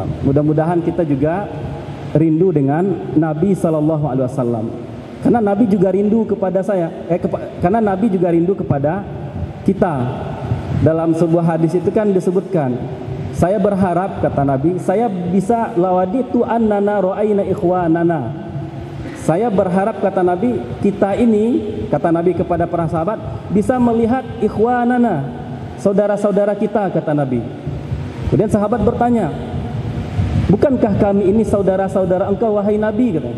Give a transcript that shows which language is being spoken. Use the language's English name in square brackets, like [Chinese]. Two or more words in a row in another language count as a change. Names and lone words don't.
[Indonesian] Mudah-mudahan kita juga rindu dengan Nabi SAW. Karena Nabi juga rindu kepada karena Nabi juga rindu kepada kita. Dalam sebuah hadis itu kan disebutkan, saya berharap, kata Nabi, saya bisa [Arabic] لوددت أننا رأينا إخواننا. [Indonesian] Saya berharap, kata Nabi, kita ini, kata Nabi kepada para sahabat, bisa melihat ikhwanana, saudara-saudara kita, kata Nabi. Kemudian sahabat bertanya, bukankah kami ini saudara-saudara engkau, wahai Nabi? Kata.